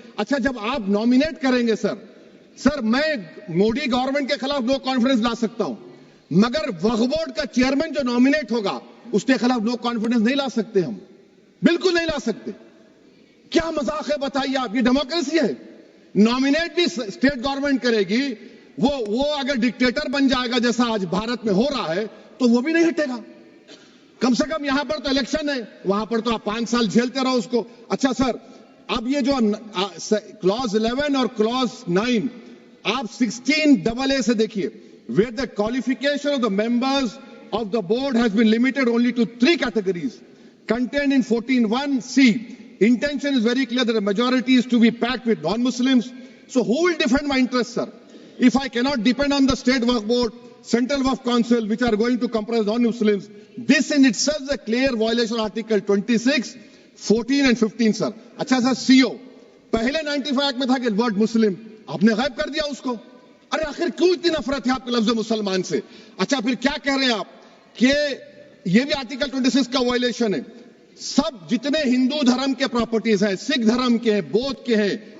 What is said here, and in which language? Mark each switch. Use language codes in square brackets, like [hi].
[ur] اچھا جب آپ نامینیٹ کریں گے سر میں مودی گورنمنٹ کے خلاف نو کانفیڈنس لا سکتا ہوں, مگر وقف بورڈ کا چیئرمین جو نامینیٹ ہوگا اس کے خلاف نو کانفیڈنس نہیں لا سکتے, ہم بالکل نہیں لا سکتے. کیا مذاق ہے بتائیے آپ؟ یہ ڈیموکریسی ہے. نامینیٹ بھی اسٹیٹ گورنمنٹ کرے گی, وہ اگر ڈکٹیٹر بن جائے گا جیسا آج بھارت میں ہو رہا ہے تو وہ بھی نہیں ہٹے گا. کم سے کم یہاں پر تو الیکشن ہے, وہاں پر تو آپ 5 سال جھیلتے رہو اس کو. اچھا سر اب یہ جو کلوز 11 اور کلوز 9 آپ 16AA سے دیکھیے, [en] where the qualification of the members of the board has been limited only to 3 categories contained in 14(1)(c). Intention is very clear that a majority is to be packed with non-Muslims. So who will defend my interests, sir? If I cannot depend on the state waqf board, central waqf council, which are going to comprise non-Muslims, this in itself is a clear violation of Article 26, 14 and 15, sir. [ur] اچھا سر CO پہلے 95 act میں تھا کہ word مسلم, آپ نے غائب کر دیا اس کو. ارے آخر کیوں اتنی نفرت ہے آپ کے لفظ مسلمان سے؟ اچھا پھر کیا کہہ رہے ہیں آپ کہ یہ بھی آرٹیکل 26 کا وائلیشن ہے. سب جتنے ہندو دھرم کے پراپرٹیز ہیں, سکھ دھرم کے ہیں, بودھ کے ہیں,